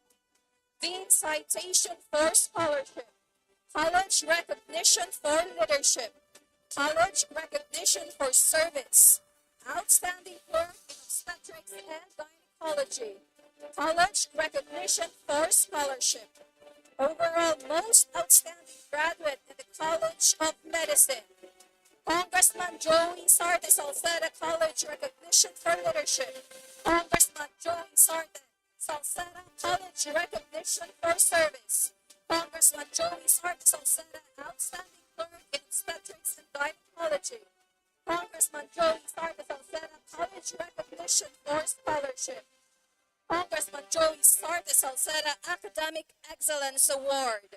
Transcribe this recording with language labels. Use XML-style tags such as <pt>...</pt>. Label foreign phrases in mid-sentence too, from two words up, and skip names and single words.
<en>Dean Citation for Scholarship, College Recognition for Leadership, College Recognition for Service, Outstanding Clerk in Obstetrics and Gynecology, College Recognition for Scholarship, Overall Most Outstanding Graduate in the College of Medicine, Congressman Joey Sarte Salceda College Recognition for Leadership, Congressman Joey Sarte Salceda College Recognition for Service, Congressman Joey Sarte Salceda Outstanding Clerk in Obstetrics and Gynecology, Congressman Joey Sarte Salceda College Recognition for Scholarship, Congressman Joey Sarte Salceda Academic Excellence Award.</en>